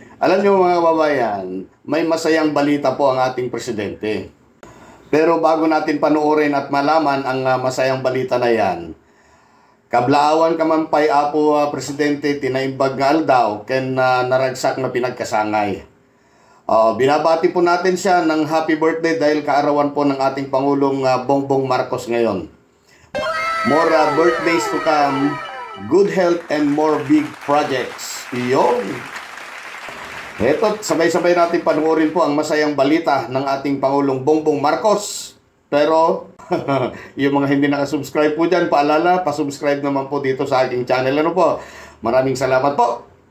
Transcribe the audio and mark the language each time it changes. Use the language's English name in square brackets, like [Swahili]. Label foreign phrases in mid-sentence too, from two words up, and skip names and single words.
[Filipino] Alam niyo mga kababayan, may masayang balita po ang ating presidente. Pero bago natin panoorin at malaman ang masayang balita na yan, [Iloko] kablaawan ka man pa'y apo presidente tinaimbag nga aldaw ken naragsak na pinagkasangay. [Filipino] Binabati po natin siya ng [English] happy birthday [Filipino] dahil kaarawan po ng ating Pangulong Bongbong Marcos ngayon. [English] More birthdays to come, good health and more big projects. [Filipino] Iyon. Eto, sabay-sabay natin panoorin po ang masayang balita ng ating Pangulong Bongbong Marcos. Pero, yung mga hindi nakasubscribe po dyan, paalala, pasubscribe naman po dito sa aking channel. Ano po? Maraming salamat po.